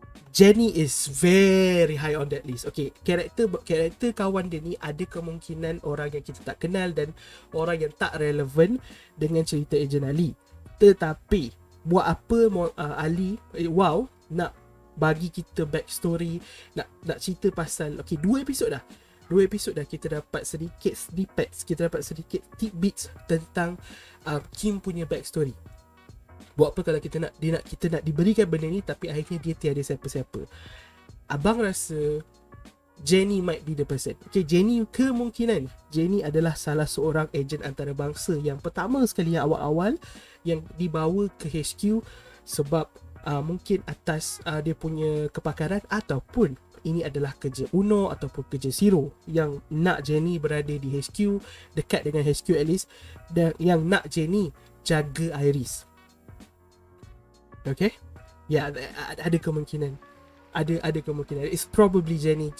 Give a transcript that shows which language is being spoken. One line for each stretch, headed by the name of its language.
English: Jennie is very high on that list.
Malay: Okay, karakter kawan dia ni ada kemungkinan orang yang kita tak kenal dan orang yang tak relevan dengan cerita Ejen Ali. Tetapi buat apa Ali nak bagi kita backstory, nak cerita pasal, okay, 2 episod dah kita dapat sedikit snippets, kita dapat sedikit tidbits tentang Kim punya backstory. Buat apa kalau kita nak diberikan benda ni tapi akhirnya dia tiada siapa-siapa. Abang rasa
English: Jennie might be the person.
Malay: Okay, Jennie adalah salah seorang ejen antarabangsa yang pertama sekali, yang awal-awal yang dibawa ke HQ sebab mungkin atas dia punya kepakaran, ataupun ini adalah kerja Uno ataupun kerja Zero yang nak Jennie berada di HQ, dekat dengan HQ
English: at least,
Malay: dan yang nak Jennie jaga Iris. Okay, ya, ada kemungkinan. Ada kemungkinan
English: it's probably
Malay: Jennie.